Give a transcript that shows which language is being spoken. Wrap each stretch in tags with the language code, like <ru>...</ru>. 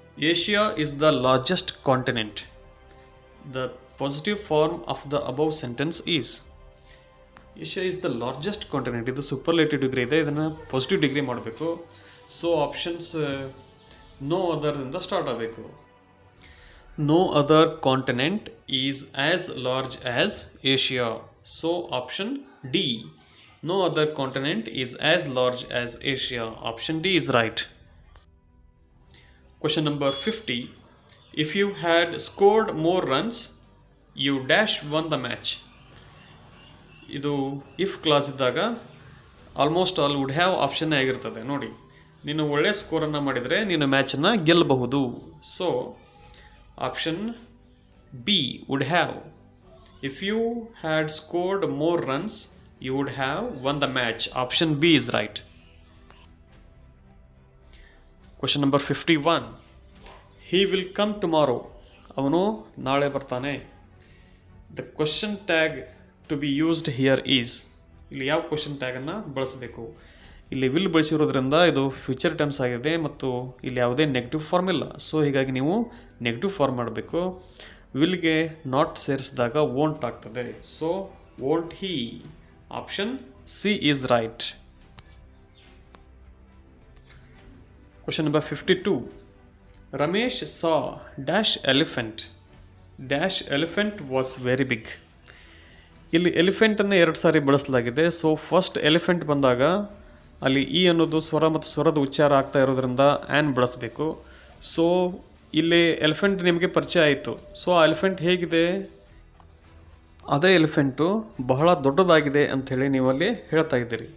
<en>Asia is the largest continent. The positive form of the above sentence is. Asia is the largest continent.</en> <kn>ಇದು</kn> <en>superlative degree</en> <kn>ಇದೆ, ಇದನ್ನು positive degree ಮಾಡಬೇಕು. So options no other ಇಂದ start ಆಗಬೇಕು.</kn> <en>No other continent is as large as Asia. So option D, no other continent is as large as Asia. Option D is right. Question number 50. If you had scored more runs, you dash won the match.</en> <kn>ಇದು if clause ಇದ್ದಾಗ</kn> <en>almost all would have option</en> <kn>ಆಗಿರ್ತದೆ. ನೋಡಿ, ನೀನು ಒಳ್ಳೆ ಸ್ಕೋರನ್ನು ಮಾಡಿದರೆ ನೀನು ಮ್ಯಾಚನ್ನು ಗೆಲ್ಲಬಹುದು.</kn> <en>So option B would have. If you had scored more runs you would have won the match. Option B is right. Question number 51. He will come tomorrow.</en> <kn>ಅವನು ನಾಳೆ ಬರ್ತಾನೆ.</kn> <en>The question tag to be used here is.</en> <kn>ಇಲ್ಲಿ ಯಾವ question ಟ್ಯಾಗನ್ನು ಬಳಸಬೇಕು? ಇಲ್ಲಿ will ಬಳಸಿರೋದ್ರಿಂದ ಇದು future tense ಆಗಿದೆ ಮತ್ತು ಇಲ್ಲಿ ಯಾವುದೇ ನೆಗೆಟಿವ್ ಫಾರ್ಮ್ ಇಲ್ಲ. ಸೊ ಹೀಗಾಗಿ ನೀವು ನೆಗೆಟಿವ್ ಫಾರ್ಮ್ ಮಾಡಬೇಕು. ವಿಲ್ಗೆ ನಾಟ್ ಸೇರಿಸಿದಾಗ ವೋಂಟ್ ಆಗ್ತದೆ.</kn> <en>So won't he. Option C is right. Question number 52. Ramesh saw dash elephant. Dash elephant was very big.</en> <kn>ಇಲ್ಲಿ ಎಲಿಫೆಂಟನ್ನು 2 ಸಾರಿ ಬಳಸಲಾಗಿದೆ. ಸೊ ಫಸ್ಟ್ ಎಲಿಫೆಂಟ್ ಬಂದಾಗ ಅಲ್ಲಿ ಇ ಅನ್ನೋದು ಸ್ವರ ಮತ್ತು ಸ್ವರದ ಉಚ್ಚಾರ ಆಗ್ತಾ ಇರೋದ್ರಿಂದ ಆ್ಯನ್ ಬಳಸಬೇಕು. ಸೊ ಇಲ್ಲಿ ಎಲಿಫೆಂಟ್ ನಿಮಗೆ ಪರಿಚಯ ಆಯಿತು. ಸೊ ಆ ಎಲಿಫೆಂಟ್ ಹೇಗಿದೆ? ಅದೇ ಎಲಿಫೆಂಟು ಬಹಳ ದೊಡ್ಡದಾಗಿದೆ ಅಂಥೇಳಿ ನೀವಲ್ಲಿ ಹೇಳ್ತಾ ಇದ್ದೀರಿ.</kn>